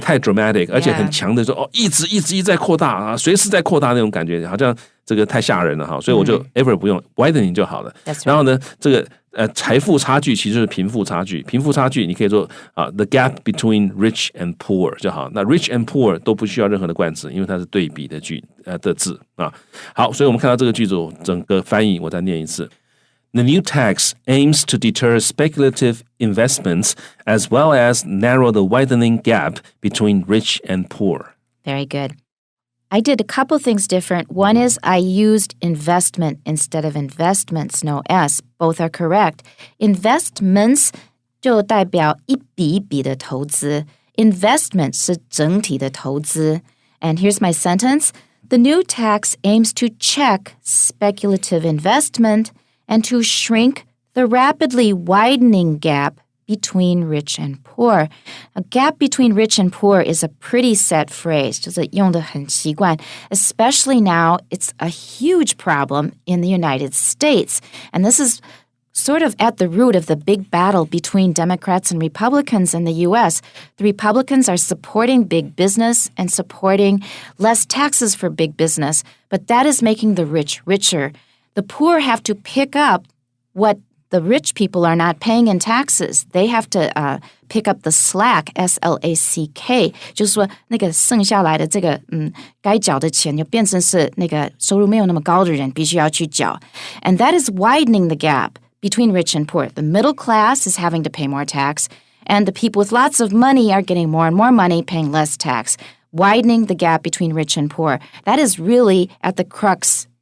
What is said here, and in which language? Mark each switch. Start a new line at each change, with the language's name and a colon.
Chinese: 太 dramatic， 而且很强的说一直在扩大啊，随时在扩大那种感觉，好像这个太吓人了哈，所以我就 ever 不用 widening 就好了。然后呢，这个财富差距其实就是贫富差距，贫富差距你可以说 the gap between rich and poor 就好。那 rich and poor 都不需要任何的冠词，因为它是对比的的字啊。好，所以我们看到这个句子，整个翻译我再念一次。
English: The new tax aims to deter speculative investments as well as narrow the widening gap between rich and poor. Very good. I did a couple things different. One is I used investment instead of investments, no S. Both are correct.
Chinese: Investments 就代表一笔一笔的投资 Investment 是整体的投资 And here's my sentence.
English: The new tax aims to check speculative investment and to shrink the rapidly widening gap between rich and poor. A gap between rich and poor is a pretty set phrase, 就是用得很习惯. Especially now, it's a huge problem in the United States. And this is sort of at the root of the big battle between Democrats and Republicans in the U.S. The Republicans are supporting big business and supporting less taxes for big business, but that is making the rich richer. The poor have to pick up what the rich people are not paying in taxes. They have to pick up the slack, S-L-A-C-K.
Chinese: 就是说那个剩下来的这个该缴的钱就变成是那个收入没有那么高的人必须要去缴.
English: And that is widening the gap between rich and poor. The middle class is having to pay more tax, and the people with lots of money are getting more and more money, paying less tax. Widening the gap between rich and poor. That is really at the crux.